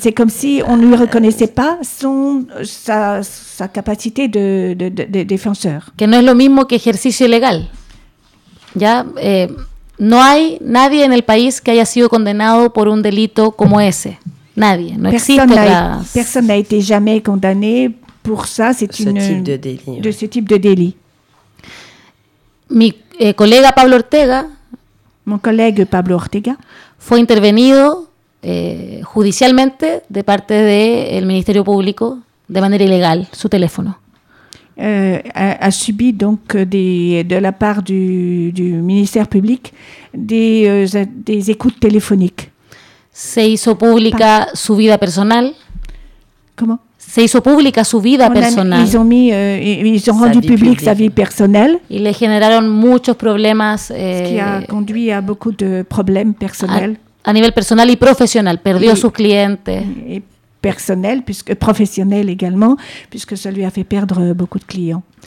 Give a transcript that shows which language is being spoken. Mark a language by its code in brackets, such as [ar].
[fr] C'est comme si on ne lui reconnaissait pas sa capacité de défenseur. [es] Que no es lo mismo que ejercicio ilegal. Ya, no hay nadie en el país que haya sido condenado por un delito como ese. Nadie, no [fr] personne, [es] existe [fr] personne n'a été jamais condamné pour ça, c'est ce une type de, délit, de ouais. Ce type de délit. [es] Mi collègue Pablo Ortega, [fr] mon collègue Pablo Ortega, [es] fue intervenido judicialmente de parte de el Ministerio Público de manera ilegal su teléfono. [fr] A subi donc de la part du ministère public des écoutes téléphoniques. [es] Se hizo pública su vida personal. ¿Cómo? Se hizo pública su vida personal. [fr] Ils ont rendu public sa vie personnelle. [es] Y le generaron muchos problemas. [fr] Ce qui a conduit à beaucoup de problèmes personnels. [es] A nivel personal y profesional, perdió sus clientes. [fr] Et personnel, puisque professionnel également, puisque ça lui a fait perdre beaucoup de clients.